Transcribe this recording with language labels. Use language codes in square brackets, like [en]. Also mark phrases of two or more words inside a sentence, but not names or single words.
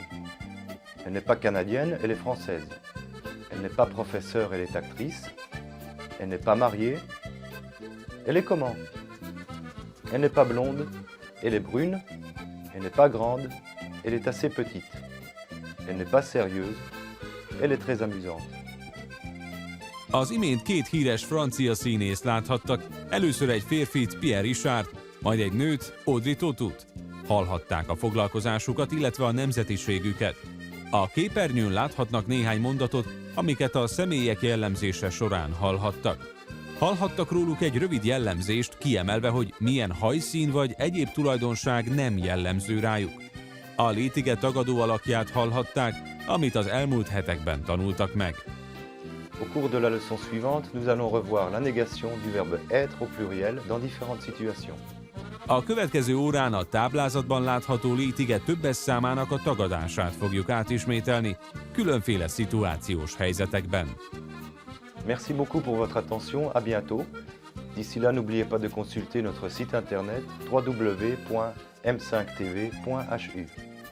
[fr] Elle n'est pas canadienne, elle est française. Elle n'est pas professeure, elle est actrice. Elle n'est pas mariée. Elle est comment? Elle n'est pas blonde, elle est brune. Elle n'est pas grande, elle est assez petite. Elle n'est pas sérieuse, elle est très amusante. [hu] Az imént két híres francia színészt láthattak, először egy férfit, Pierre Richard, majd egy nőt, Audrey Tautut. Hallhatták a foglalkozásukat, illetve a nemzetiségüket. A képernyőn láthatnak néhány mondatot, amiket a személyek jellemzése során hallhattak. Hallhattak róluk egy rövid jellemzést, kiemelve, hogy milyen hajszín vagy egyéb tulajdonság nem jellemző rájuk. A létige tagadó alakját hallhatták, amit az elmúlt hetekben tanultak meg. [fr] Au cours de la leçon suivante, nous allons revoir la négation du verbe être au pluriel dans différentes situations. [hu] A következő órán a táblázatban látható létige többes számának a tagadását fogjuk átismételni különféle szituációs helyzetekben. [fr] Merci beaucoup pour votre attention, à bientôt. D'ici là, n'oubliez pas de consulter notre site internet www.m5tv.hu.